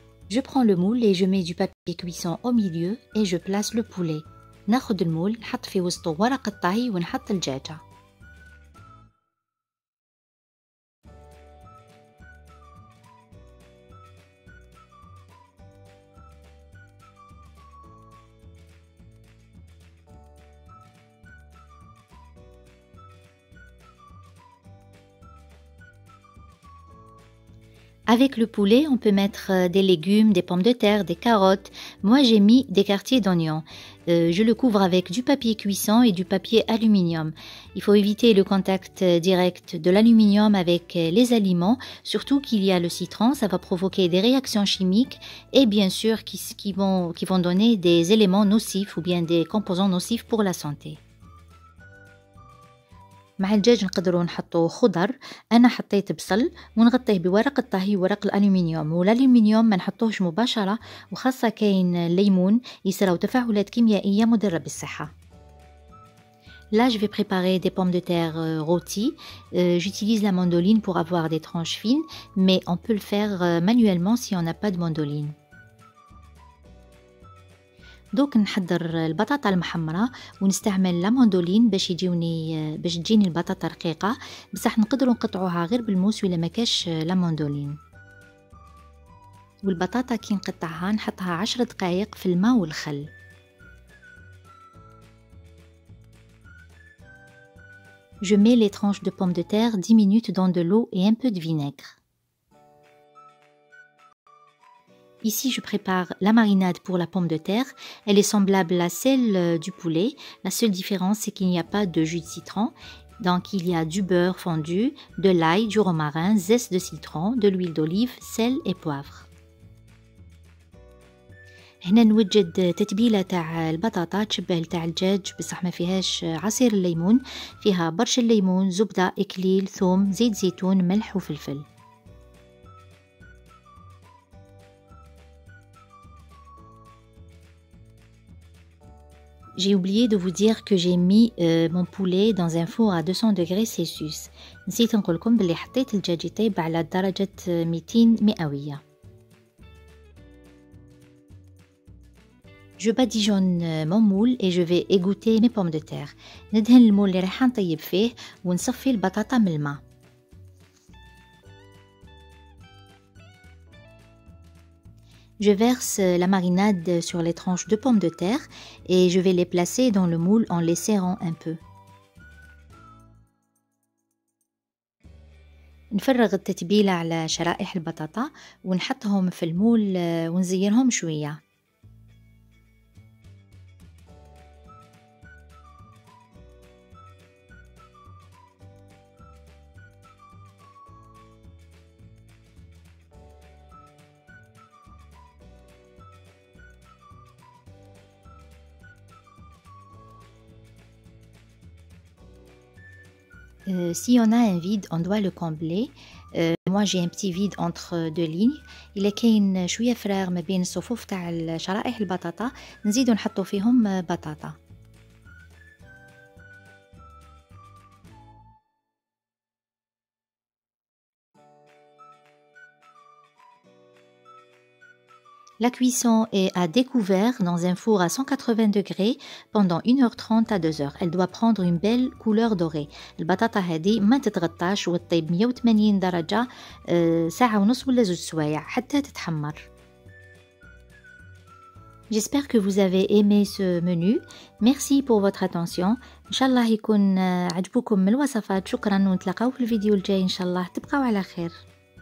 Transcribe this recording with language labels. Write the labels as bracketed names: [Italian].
[French] Je prends le moule et je mets du papier cuisson au milieu et je place le poulet. [Arabic] ناخد المول نحط في وسطه ورق الطهي ونحط الدجاجة. [French] Avec le poulet, on peut mettre des légumes, des pommes de terre, des carottes. Moi, j'ai mis des quartiers d'oignons. Je le couvre avec du papier cuisson et du papier aluminium. Il faut éviter le contact direct de l'aluminium avec les aliments, surtout qu'il y a le citron, ça va provoquer des réactions chimiques et bien sûr qui vont donner des éléments nocifs ou bien des composants nocifs pour la santé. [Arabic] مع الدجاج نقدروا نحطوا خضر. انا حطيت بصل ونغطيه بورق الطهي ورق الالومنيوم، والالومنيوم ما نحطوهش مباشره، وخاصه كاين الليمون يصراو تفاعلات كيميائيه مضره بالصحه. [French] Là, je vais préparer des pommes de terre rôties. J'utilise la mandoline pour avoir des tranches fines, mais on peut le faire manuellement si on n'a pas de mandoline. [Arabic] دوك نحضر البطاطا المحمرة ونستعمل لا ماندولين باش تجيني البطاطا رقيقة، بصح نقدروا نقطعوها غير بالموس ولا ما كاش لا ماندولين. والبطاطا كي نقطعها نحطها 10 دقائق في الماء والخل. [French] Je mets les tranches de pommes de terre 10 minutes dans de l'eau et un peu de vinaigre. Ici, je prépare la marinade pour la pomme de terre. Elle est semblable à celle du poulet. La seule différence, c'est qu'il n'y a pas de jus de citron. Donc, il y a du beurre fondu, de l'ail, du romarin, zeste de citron, de l'huile d'olive, sel et poivre. [Arabic] هنا نوجد تتبيلة تاع البطاطا تشبه تاع الدجاج بصح ما فيهاش عصير الليمون، فيها برش الليمون، زبدة، إكليل، ثوم، زيت زيتون، ملح وفلفل. [French] J'ai oublié de vous dire que j'ai mis mon poulet dans un four à 200 degrés Celsius. [Arabic] نسيت نقولكم بلي حطيت الدجاج يطيب على درجة 200 مئوية. [French] Je badigeonne mon moule et je vais égoutter mes pommes de terre. [Arabic] ندهن المول اللي راح نطيب فيه ونصفي البطاطا من الماء. [French] Je verse la marinade sur les tranches de pommes de terre et je vais les placer dans le moule en les serrant un peu. [Arabic] نفرغ التتبيلة على شرائح البطاطا ونحطهم في المول ونزينهم شوية. [French] Si on a un vide, on doit le combler. Moi, j'ai un petit vide entre deux lignes. [Arabic] إلا كاين شوية فراغ ما بين الصفوف تاع شرائح البطاطا نزيدو نحطو فيهم بطاطا. [French] La cuisson est à découvert dans un four à 180 degrés pendant 1h30 à 2h. Elle doit prendre une belle couleur dorée. [Arabic] البطاطا هذه ما تتغطاش وتطيب 180 درجة ساعة ونص ولا 2 سوايع حتى تتحمر. [French] J'espère que vous avez aimé ce menu. Merci pour votre attention. [Arabic] إن شاء الله يكون عجبكم الوصفات. شكرا ونتلاقاو في الفيديو الجاي إن شاء الله. تبقاو على خير.